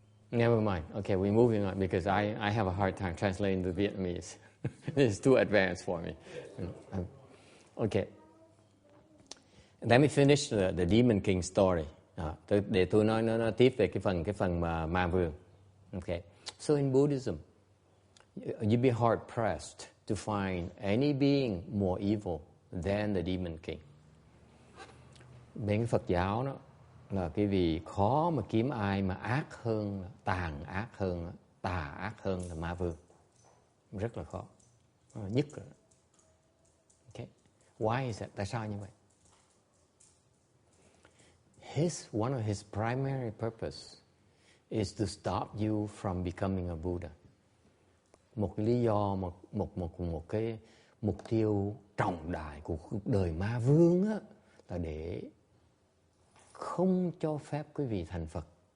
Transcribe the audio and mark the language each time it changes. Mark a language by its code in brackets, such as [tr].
[en] Never mind. Okay, we're moving on because I have a hard time translating the Vietnamese. It's too advanced for me. Okay. Let me finish the Demon King story. [vi] Để tôi nói tiếp về cái phần mà ma vương. [en] Okay. So in Buddhism, you'd be hard pressed to find any being more evil than the Demon King. [vi] Bên cái Phật giáo đó là cái vì khó mà kiếm ai mà ác hơn, tàn ác hơn, tà ác hơn là ma vương. Rất là khó. Nhất rồi. [en] Okay. Why is that? [vi] Tại sao như vậy? [en] One of his primary purpose is to stop you from becoming a Buddha. [vi] Một cái lý do, một cái mục tiêu trọng đại của cuộc đời ma vương á, là để không cho phép quý vị thành Phật.